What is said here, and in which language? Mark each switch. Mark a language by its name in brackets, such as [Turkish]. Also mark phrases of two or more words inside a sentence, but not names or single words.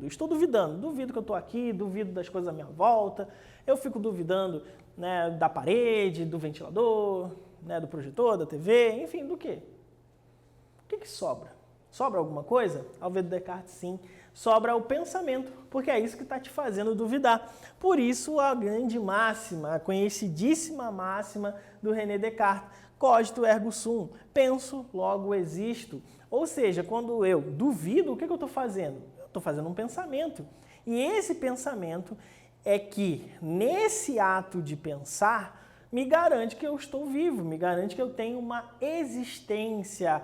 [Portuguese] Eu estou duvidando, duvido que eu estou aqui, duvido das coisas à minha volta, eu fico duvidando, né, da parede, do ventilador, né, do projetor, da TV, enfim, do quê? O que sobra? Sobra alguma coisa? Ao ver do Descartes, sim. Sobra o pensamento, porque é isso que está te fazendo duvidar. Por isso, a grande máxima, a conhecidíssima máxima do René Descartes, [Latin] cogito ergo sum, [Portuguese] penso, logo existo. Ou seja, quando eu duvido, o que eu estou fazendo? Eu estou fazendo um pensamento. E esse pensamento é que, nesse ato de pensar, me garante que eu estou vivo, me garante que eu tenho uma existência.